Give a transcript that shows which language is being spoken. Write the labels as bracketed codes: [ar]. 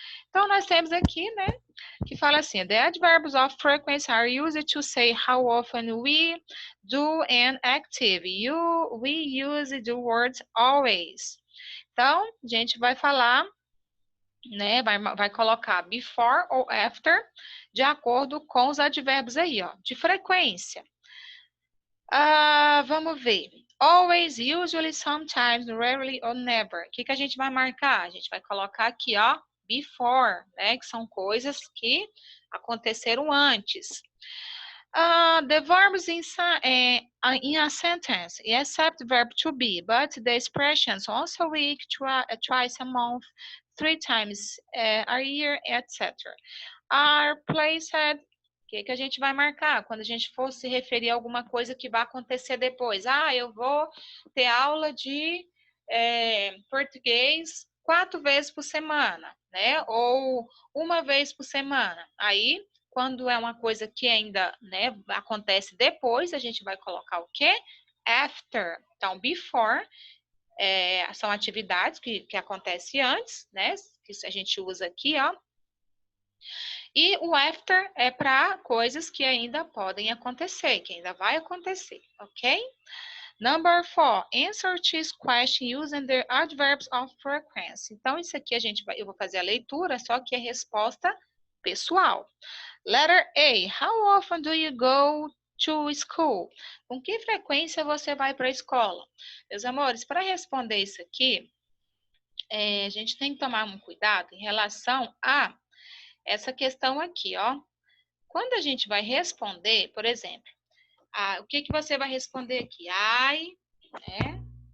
[pt] Então, nós temos aqui, né, que fala assim, [en] the adverbs of frequency are used to say how often we do an activity. We use the words always. [pt] Então, a gente vai falar, né, vai colocar before ou after, de acordo com os advérbios aí, ó, de frequência. Vamos ver. [en] Always, usually, sometimes, rarely or never. [pt] O que a gente vai marcar? A gente vai colocar aqui, ó, before, né? Que são coisas que aconteceram antes. [en] The verbs in a sentence, except verb to be, but the expressions once a week, twice a month, 3 times a year, etc. are placed. [pt] O que a gente vai marcar quando a gente for se referir a alguma coisa que vai acontecer depois? Eu vou ter aula de português 4 vezes por semana, né? Ou 1 vez por semana. Aí, quando é uma coisa que ainda, né, acontece depois, a gente vai colocar o quê? After. Então, before são atividades que acontecem antes, né? Que a gente usa aqui, ó. E o after é para coisas que ainda podem acontecer, que ainda vai acontecer, ok? [en] Number 4, answer this question using the adverbs of frequency. [pt] Então, isso aqui eu vou fazer a leitura, só que é resposta pessoal. [en] Letter A, how often do you go to school? [pt] Com que frequência você vai para a escola? Meus amores, para responder isso aqui, a gente tem que tomar um cuidado em relação a essa questão aqui, ó. Quando a gente vai responder, por exemplo, o que você vai responder aqui? né?